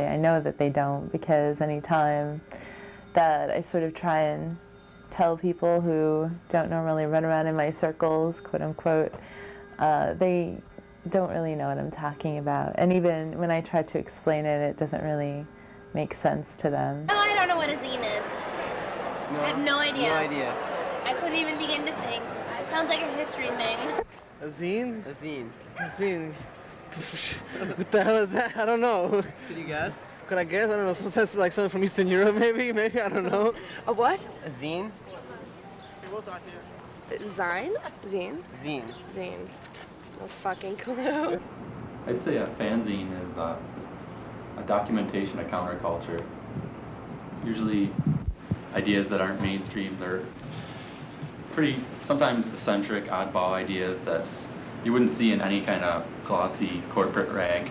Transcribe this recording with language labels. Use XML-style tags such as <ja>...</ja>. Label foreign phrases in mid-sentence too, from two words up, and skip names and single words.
<en>I know that they don't, because anytime that I sort of try and tell people who don't normally run around in my circles, quote unquote, they don't really know what I'm talking about. And even when I try to explain it, it doesn't really make sense to them. Oh, I don't know what a zine is. No, I have no idea. No idea. I couldn't even begin to think. It sounds like a history thing. A zine? A zine. A zine. What the hell is that? I don't know. Could you guess? Could I guess? I don't know. Sounds like something from Eastern Europe, maybe? Maybe, I don't know. A what? A zine? Zine? Zine? Zine. Zine. No fucking clue. I'd say a fanzine is a documentation of counterculture. Usually ideas that aren't mainstream. They're pretty, sometimes eccentric, oddball ideas that you wouldn't see in any kind of glossy corporate rag.</en>